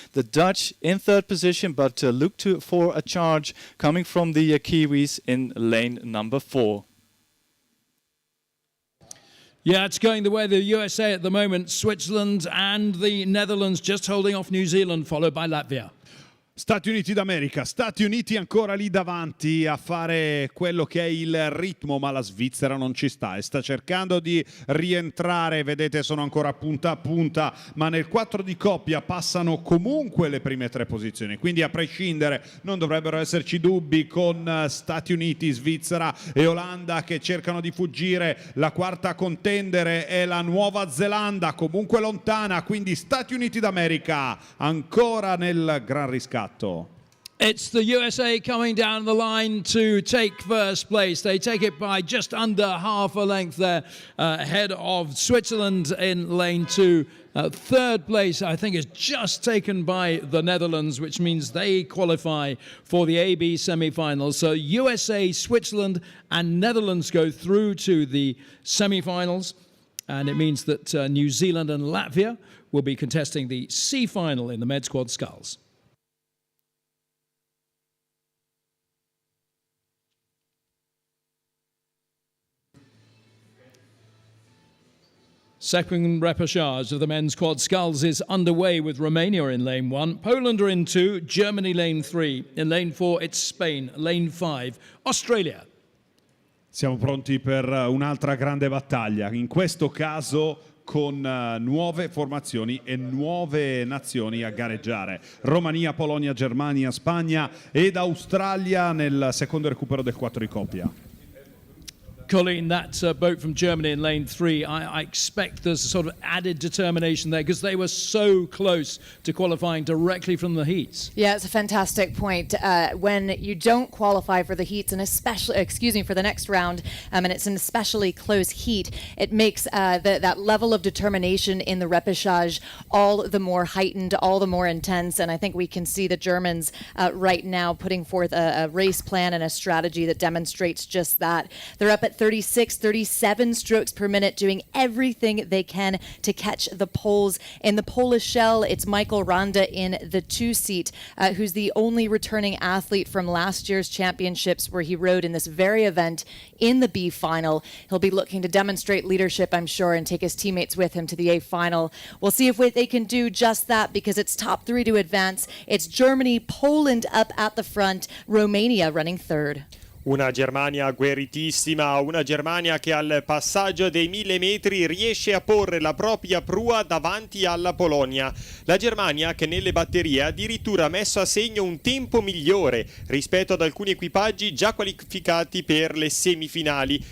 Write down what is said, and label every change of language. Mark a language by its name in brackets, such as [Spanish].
[English] The Dutch in 3rd position, but look for a charge coming from the Kiwis in lane number 4. Yeah, it's going the way of the USA at the moment. Switzerland and the Netherlands just holding off New Zealand, followed by Latvia. [Italian] Stati Uniti d'America, Stati Uniti ancora lì davanti a fare quello che è il ritmo, ma la Svizzera non ci sta e sta cercando di rientrare. Vedete, sono ancora punta a punta, ma nel 4 di coppia passano comunque le prime 3 posizioni, quindi a prescindere non dovrebbero esserci dubbi con Stati Uniti, Svizzera e Olanda che cercano di fuggire. La quarta contendere è la Nuova Zelanda, comunque lontana, quindi Stati Uniti d'America ancora nel gran riscatto. [English] It's the USA coming down the line to take 1st place. They take it by just under half a length there, ahead of Switzerland in lane 2. 3rd place, I think, is just taken by the Netherlands, which means they qualify for the AB semi-finals. So USA, Switzerland and Netherlands go through to the semi-finals. And it means that New Zealand and Latvia will be contesting the C final in the Med Squad Sculls. Second repechage of the men's quad sculls is underway with Romania in lane 1, Poland are in 2, Germany lane 3. In lane 4 it's Spain, lane 5, Australia. [Italian] Siamo pronti per un'altra grande battaglia, in questo caso con nuove formazioni e nuove nazioni a gareggiare. Romania, Polonia, Germania, Spagna ed Australia nel secondo recupero del 4 di coppia. [English] Colleen, that boat from Germany in lane 3, I expect there's a sort of added determination there because they were so close to qualifying directly from the heats. Yeah, it's a fantastic point. When you don't qualify for the heats, and especially, for the next round, and it's an especially close heat, it makes that level of determination in the repechage all the more heightened, all the more intense. And I think we can see the Germans right now putting forth a race plan and a strategy that demonstrates just that. They're up at at 36, 37 strokes per minute, doing everything they can to catch the poles. In the Polish shell, it's Michael Randa in the 2-seat, who's the only returning athlete from last year's championships where he rode in this very event in the B final. He'll be looking to demonstrate leadership, I'm sure, and take his teammates with him to the A final. We'll see if they can do just that, because it's top 3 to advance. It's Germany, Poland up at the front, Romania running third. [Italian] Una Germania agguerritissima, una Germania che al passaggio dei 1000 metri riesce a porre la propria prua davanti alla Polonia. La Germania che nelle batterie ha addirittura messo a segno un tempo migliore rispetto ad alcuni equipaggi già qualificati per le semifinali.